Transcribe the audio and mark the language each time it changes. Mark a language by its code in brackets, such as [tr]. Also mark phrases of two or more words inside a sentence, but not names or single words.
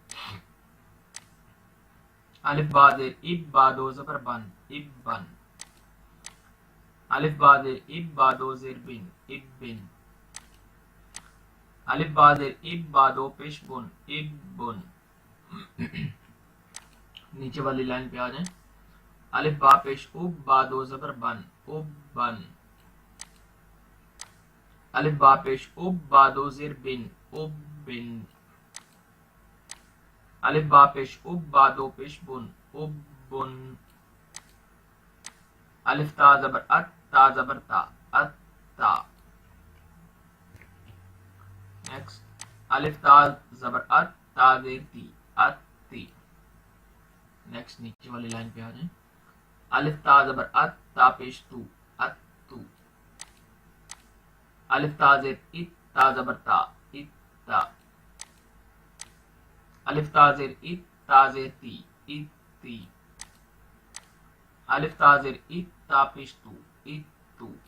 [ur] الف با زیر اب، با 2 زبر بن، اب بن. الف با زیر اب، با 2 زیر بن، اب بن. الف با زیر اب، با 2 پیش بن، اب بن. نیچے والی لائن پہ آ جائیں. الف با پیش اب، با دو زبر بن، اب بن. الف با پیش اب، با دو زیر بن، اب بن. الف با پیش اب، با دو پیش بن، اب بن. الف تا زبر ات، تا زبر تا، ات تا. نیکسٹ الف تا زبر ات، تا زیر تی، ات تی. نیکسٹ نیچے والی لائن پہ آ جائیں. الف تا زبر ات، تا پیش تو، ات تو. الف تا زیر ات، تا زبر تا، ات تا. الف تا زیر ات، تا زیر تی، ات تی. الف تا زیر ات، تا پیش تو، ات تو.